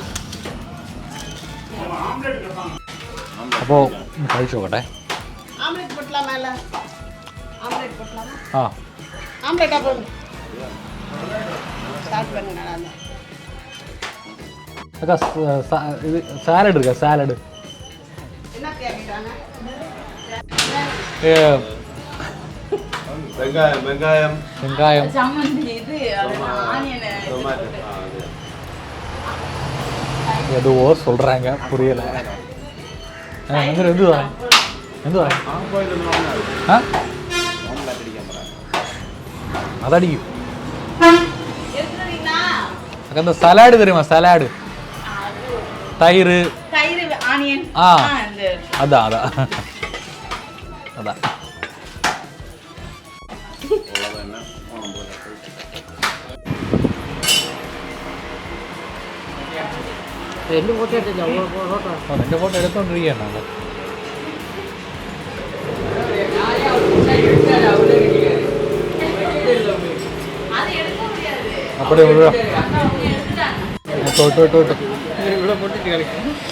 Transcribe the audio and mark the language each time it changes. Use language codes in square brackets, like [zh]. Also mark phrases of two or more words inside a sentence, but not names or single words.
[ml] അപ്പോൾ കഴിച്ചു നോക്കട്ടെ. ആ ഇത് സാലഡ് എടുക്കാം. [ta] സാലഡ് வெங்காயம் எதுவோ சொல்றாங்க, புரியல. [ml] എന്തുവാ അതടിക്കും. [ta] அந்த சலாடு தெரியுமா? சலாடு தயிர். ஆ அதான் அதான் அதான். [ml] എൻ്റെ ഫോട്ടോ എൻ്റെ ഫോട്ടോ എടുത്തോണ്ടിരിക്കുകയാണ്. അപ്പടെ ഇവിടെ പൊട്ടിട്ട് കളിക്കും.